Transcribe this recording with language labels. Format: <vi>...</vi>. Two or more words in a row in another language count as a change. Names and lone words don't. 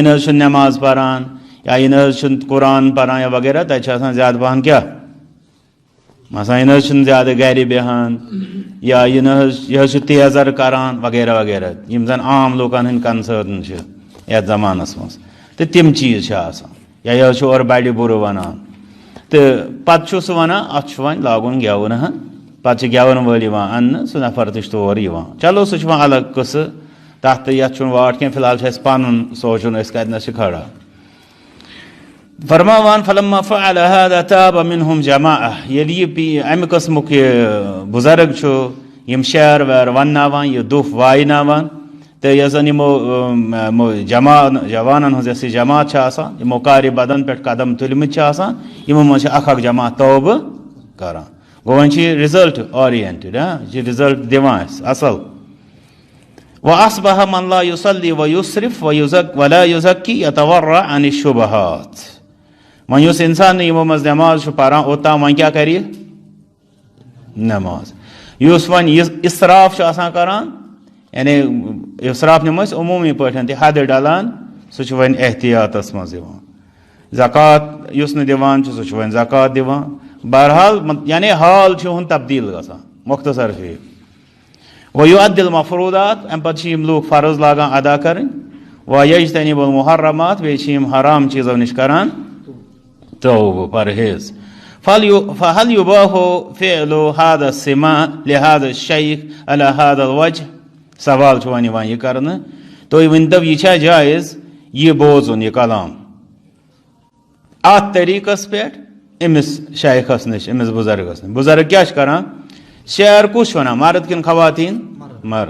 <ks>نہ حظ چھُنہٕ نٮ۪ماز پران یا یہِ نہ حظ چھُنہٕ قرآن پران یا وغیرہ تتہِ چھِ آسان زیادٕ پہن کیٛاہ مثلاً یہِ نہ حظ چھُنہٕ زیادٕ گرِ بیٚہان یا یہِ حظ چھُ تیزر کران وغیرہ وغیرہ یِم زن عام لوٗکن ہٕنٛدۍ کنسٲرن چھِ یتھ زمانس منٛز تہٕ تِم چیٖز چھِ آسان یا یہِ حظ چھُ اورٕ بڑِ بُرٕ ونان تہٕ پتہٕ چھُ سُہ ونان اتھ چھُ وۄنۍ لاگُن گٮ۪وُن پتہٕ چھِ گٮ۪ون وٲلۍ یِوان اننہٕ سُہ نفر تہِ چھُ تور یِوان. چلو سُہ چھُ وۄنۍ الگ قٕصہٕ تتھ تہٕ یتھ چھُنہٕ واٹھ کینٛہہ فی الحال چھُ اسہِ پنُن سونٛچُن أسۍ کتنس چھِ کھڑا.</ks> <ar>فرماوان فلما فعل هذا تاب منهم جماعة.</ar> <ks>ییٚلہِ یہِ امہِ قٕسمُک یہِ بُزرگ چھُ یِم شعر ویر ونناوان یہِ دُف وایناوان تہٕ یۄس زن یِمو جوانن ہٕنٛز یۄس یہِ جماعت چھِ آسان یِمو کارِ بدن پٮ۪ٹھ قدم تُلمٕتۍ چھِ آسان یِمو منٛز چھِ اکھ جماعت توبہٕ کران. گوٚو وۄنۍ چھِ یہِ</ks> <en>result oriented</en> <ks>یہِ چھِ رِزلٹ دِوان اَسہِ اصل.</ks> <ar>وأصبح من لا يصلي ويسرف ولا يزكي يتورع عن الشبهات.</ar> <ks>وۄنۍ یُس انسان نہٕ یِمو منٛز نٮ۪ماز چھُ پران اوٚتام وۄنۍ کیٛاہ کرِ نٮ۪ماز. یُس وۄنۍ اِسراف چھُ آسان کران یعنی اِسراف نِمو أسۍ عموٗمی پٲٹھۍ تہِ حدٕ ڈلان سُہ چھُ وۄنۍ احتِیاطس منٛز یِوان. زکات یُس نہٕ دِوان چھُ سُہ چھُ وۄنۍ زکات دِوان. بہرحال یعنی حال چھُ یِہُنٛد تبدیٖل گژھان مختصر چھُ یہِ.</ks> <ar>وَيُؤَدِّي الْمَفْروٗضات</ar> <ks>اَمہِ پتہٕ چھِ یِم لوٗکھ فرض لاگان ادا کرٕنۍ.</ks> <ar>وَيَجْتَنِبُ الْمُحَرَّمات</ar> <ks>بیٚیہِ چھِ یِم حرام چیٖزو نِش کران توبہٕ پرہیز.</ks> <ar>فهل يباح فعل هذا السماع لهذا الشيخ على هذا الوجه.</ar> <ks>سوال چھُ وۄنۍ یِوان یہِ کرنہٕ تُہۍ ؤنۍتو یہِ چھا جایز یہِ بوزُن یہِ کلام اتھ طریٖقس پٮ۪ٹھ أمِس شیخس نِش أمِس بُزرگس نِش. بُزرگ کیٛاہ چھُ کران شعر کُس چھُ ونان مرد کِنہٕ خواتیٖن مرد.</ks>